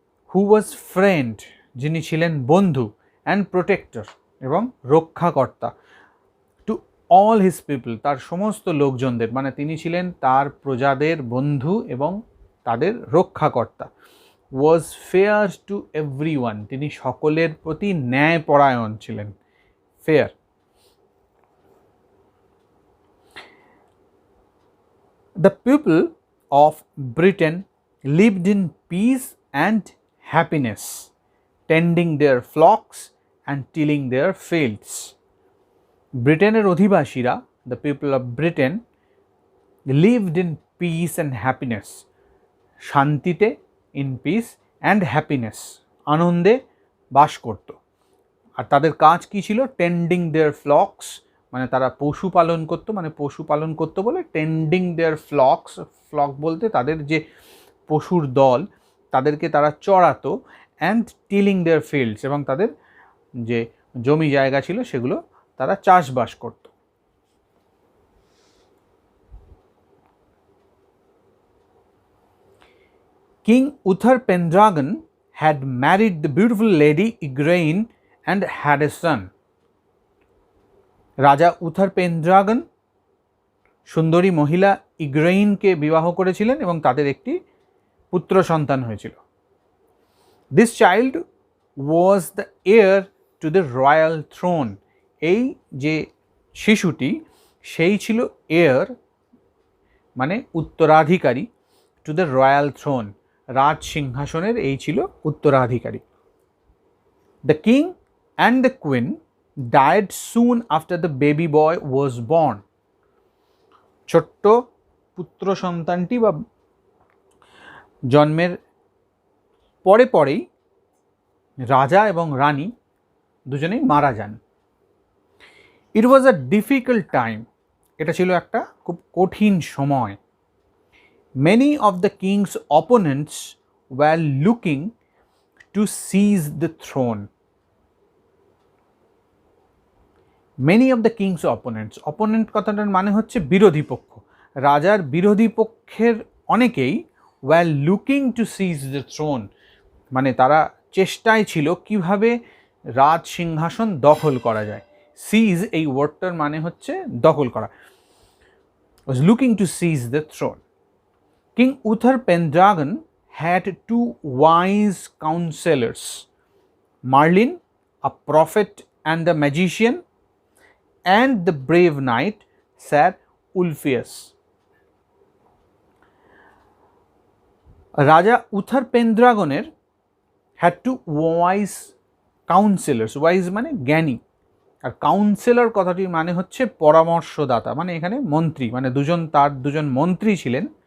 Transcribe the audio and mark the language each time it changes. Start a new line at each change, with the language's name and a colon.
English: who was friend
Bangla: যিনি ছিলেন বন্ধু,
English: and protector
Bangla: এবং রক্ষাকর্তা,
English: to all his people
Bangla: তার সমস্ত লোকজনদের, মানে তিনি ছিলেন তার প্রজাদের বন্ধু এবং তাদের রক্ষাকর্তা।
English: was fair to everyone
Bangla: তিনি সকলের প্রতি ন্যায়পরায়ণ ছিলেন, fair.
English: The people of Britain lived in peace and happiness, tending their flocks and tilling their fields.
Bangla: ব্রিটেনের অধিবাসীরা,
English: the people of Britain, lived in peace and happiness, শান্তিতে, in peace and happiness
Bangla: আনন্দে বাস করত। আর তাদের কাজ কী ছিল?
English: tending their flocks
Bangla: মানে তারা পশুপালন করতো, মানে পশুপালন করতো বলে টেন্ডিং দেয়ার ফ্লক্স, ফ্লক বলতে তাদের যে পশুর দল তাদেরকে তারা চড়াতো,
English: and tilling their fields
Bangla: এবং তাদের যে জমি জায়গা ছিল সেগুলো তারা চাষবাস করত।
English: King Uther Pendragon had married the beautiful lady Igraine and had a son.
Bangla: রাজা উথার পেনড্রাগন সুন্দরী মহিলা ইগ্রেইনকে বিবাহ করেছিলেন এবং তাদের একটি পুত্র সন্তান হয়েছিল।
English: This child was the heir to the royal throne.
Bangla: এই যে শিশুটি সেই ছিল হেয়ার মানে উত্তরাধিকারী,
English: to the royal throne
Bangla: রাজ সিংহাসনের এই ছিল উত্তরাধিকারী।
English: The king and the queen died soon after the baby boy was born.
Bangla: ছোট্ট পুত্র সন্তানটি বা জন্মের পরেই রাজা এবং রানী দুজনেই মারা যান।
English: it was a difficult time,
Bangla: এটা ছিল একটা খুব কঠিন সময়।
English: Many of the king's opponents were looking to seize the throne. Many of the king's opponents,
Bangla: opponent কথাটার মানে হচ্ছে বিরোধী পক্ষ, রাজার বিরোধী পক্ষের অনেকেই
English: were looking to seize the throne,
Bangla: মানে তারা চেষ্টায় ছিল কিভাবে রাজ সিংহাসন দখল করা যায়। সিজ এই ওয়ার্ডটার মানে হচ্ছে দখল করা।
English: was looking to seize the throne. King Uther Pendragon had two wise counselors, Merlin, a prophet and a magician, and the brave knight Sir Ulfius.
Bangla: রাজা উথার পেন্দ্রাগনের
English: had two wise counsellors,
Bangla: wise মানে জ্ঞানী, আর কাউন্সিলর কথাটির মানে হচ্ছে পরামর্শদাতা, মানে এখানে মন্ত্রী, মানে তার দুজন মন্ত্রী ছিলেন।